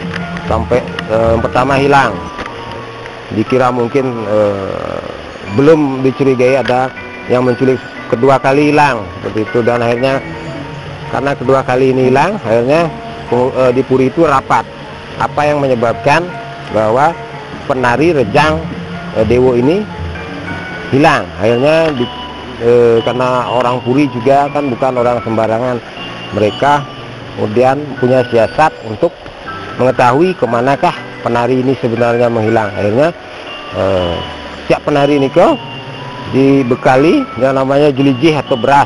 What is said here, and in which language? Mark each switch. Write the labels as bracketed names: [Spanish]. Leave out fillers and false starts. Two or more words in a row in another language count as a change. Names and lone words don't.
[Indonesian] Sampai pertama hilang, dikira mungkin belum dicurigai ada yang menculik, kedua kali hilang seperti itu, dan akhirnya karena kedua kali ini hilang, akhirnya di puri itu rapat. Apa yang menyebabkan bahwa penari rejang dewo ini hilang? Akhirnya karena orang puri juga kan bukan orang sembarangan, mereka kemudian punya siasat untuk mengetahui kemanakah penari ini sebenarnya menghilang. Akhirnya setiap penari ini dibekali yang namanya jelijih atau beras.